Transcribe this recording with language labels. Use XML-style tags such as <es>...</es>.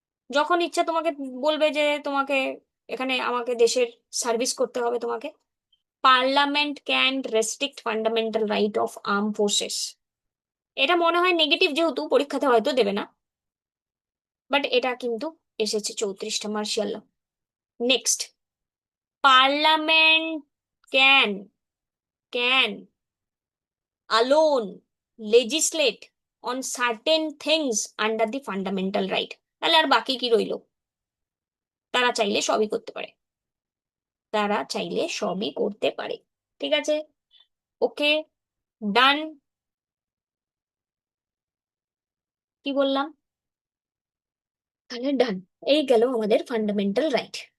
<bn>যখন ইচ্ছা তোমাকে বলবে যে তোমাকে এখানে আমাকে দেশের সার্ভিস করতে হবে তোমাকে।</bn> <en>Parliament can restrict fundamental right of arm forces.</en> <bn>এটা মনে হয় নেগেটিভ, যেহেতু পরীক্ষাতে হয়তো দেবে না, বাট এটা কিন্তু এসেছে 34টা Martial law. Next, parliament can can</bn> <en>alone legislate on certain things under the fundamental right।</en> <bn>তাহলে আর বাকি কি রইলো? তারা চাইলে সবই করতে পারে, তারা চাইলে সবই করতে পারে। ঠিক আছে, ওকে, ডান। কি বললাম? তাহলে ডান। এই গেল আমাদের ফান্ডামেন্টাল রাইট।</bn>